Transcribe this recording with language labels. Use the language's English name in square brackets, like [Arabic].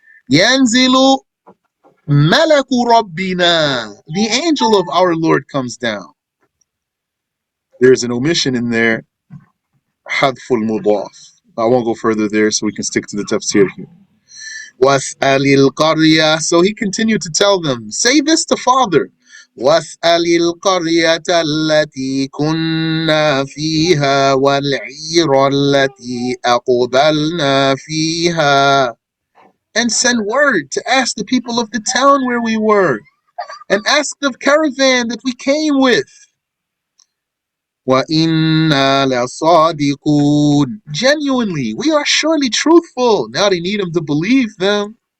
[Arabic] Yanzilu Malaku Rabbina, [English] the angel of our Lord comes down. There's an omission in there, Hadful Mudaf. I won't go further there, so we can stick to the tafsir here. [Arabic] Was'alil Qarya. [English] So he continued to tell them, say this to Father. [Arabic] واسأل القرية التي كنا فيها والعير التي أقبلنا فيها. [English] And send word to ask the people of the town where we were, and ask the caravan that we came with. [Arabic] وَإِنَّا لَصَادِقُونَ. [English] Genuinely, we are surely truthful. Now they need him to believe them.